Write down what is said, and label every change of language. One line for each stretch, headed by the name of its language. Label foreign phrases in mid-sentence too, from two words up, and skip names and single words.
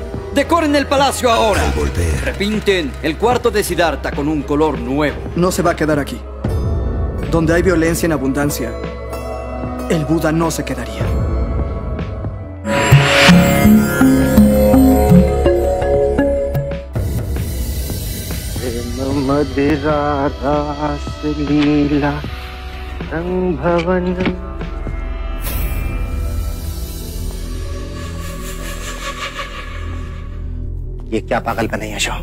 Spanish: Decoren el palacio ahora. Repinten el cuarto de Siddhartha con un color nuevo. No se va a quedar aquí. Donde hay violencia en abundancia, el Buda no se quedaría.
Hindi: मदिरा रास लीला रंग भवन। ये क्या पागलपन है यशो?